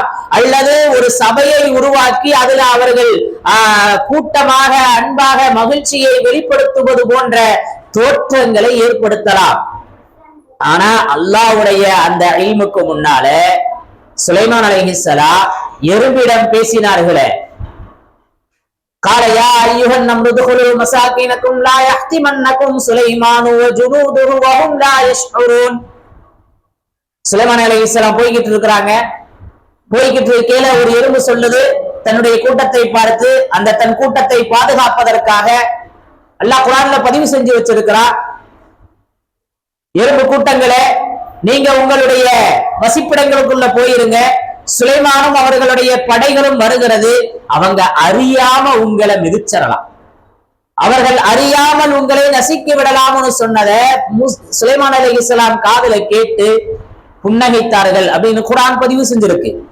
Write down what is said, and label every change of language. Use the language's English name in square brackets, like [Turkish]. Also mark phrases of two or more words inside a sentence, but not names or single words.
[Tamil] அல்லது ஒரு சபையை உருவாக்கி அதுல அவர்கள் கூட்டமாக, அன்பாக, மகிழ்ச்சியை வெளிப்படுத்துவது போன்ற தோற்றங்களை ஏற்படுத்தலாம். ஆனா அல்லாஹ்வுடைய அந்த இல்முக்கு முன்னால சுலைமான் அலைஹிஸ்ஸலாம் எறும்பிடம் பேசினார்களே, [Arabic] قال يا ايها النمل ادخلوا مساكنكم لا يحطمنكم سليمان وجنوده وهم لا يشعرون. [Tamil] சுலைமான் அலைஹிஸ்ஸலாம் போய்கிட்டு இருக்கிறாங்க. போய்கிட்டு இருக்கையில ஒரு எறும்பு சொல்லுது, தன்னுடைய கூட்டத்தை பார்த்து, அந்த தன் கூட்டத்தை பாதுகாப்பதற்காக அல்லாஹ் குர்ஆன்ல பதிவு செஞ்சு வச்சிருக்கிறார், எறும்பு கூட்டங்களே, நீங்க உங்களுடைய வசிப்பிடங்களுக்குள்ள போயிருங்க, சுலைமானும் அவர்களுடைய படைகளும் வருகிறது, அவங்க அறியாம உங்களை மிதிச்சிடலாம், அவர்கள் அறியாமல் உங்களை நசுக்கி விடலாம்னு சொன்னதை சுலைமான் அலைஹிஸ்ஸலாம் காதுல கேட்டு புன்னகைத்தார்கள் அப்படின்னு குர்ஆன் பதிவு செஞ்சிருக்கு.